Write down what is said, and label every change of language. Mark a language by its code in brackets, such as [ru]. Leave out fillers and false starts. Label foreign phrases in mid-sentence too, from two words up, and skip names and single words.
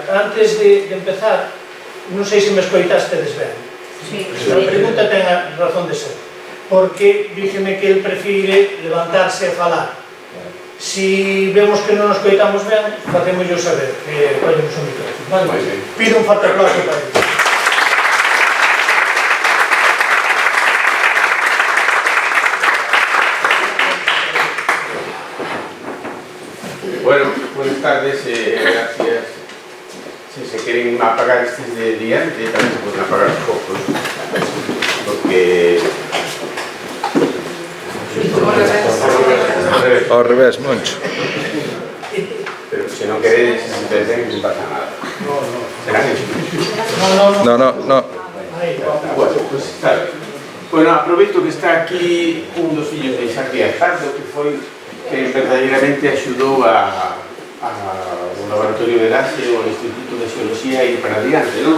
[gl] Antes de empezar, non sei se me escoitastes ben. A pregunta ten a razón de ser, porque díxeme que el prefire levantarse e falar. Si vemos que non nos escoitamos ben, facémoslo saber, que collemos o micrófono. Pido un forte aplauso para ele. [es] Bueno, buenas tardes, gracias. Si se quieren apagar estos [gl] de diante, [es] también se pueden apagar los focos, porque... [gl] Ao revés, Moncho. [es] Pero si no queréis, no pasa nada. No. Bueno, pues claro. [gl] Bueno, aproveito que está aquí un dos fillos de Isaac Díaz Pardo, que foi que verdadeiramente axudou ao Laboratorio de Laxe ou ao Instituto de Xeoloxía a ir para adiante, non?